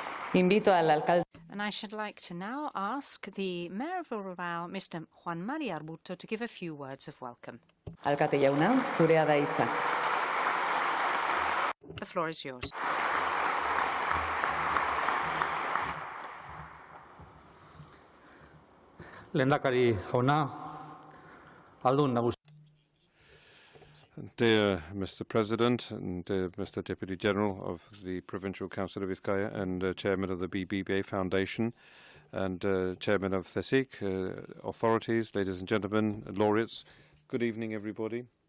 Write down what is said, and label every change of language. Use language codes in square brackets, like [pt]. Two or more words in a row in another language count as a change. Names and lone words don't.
[es] Invito al alcalde. [en] And I should like to now ask the Mayor of Bilbao, Mr. Juan Mari Arbuto, to give a few words of welcome. [eu] Alkate jauna, zurea da hitza. [en] The floor is yours. [eu] Lehendakari jauna, aldun nagusi. [en] Dear Mr. President and Mr. Deputy General of the Provincial Council of Vizcaya and Chairman of the BBVA Foundation and Chairman of CSIC, authorities, ladies and gentlemen, laureates, good evening everybody.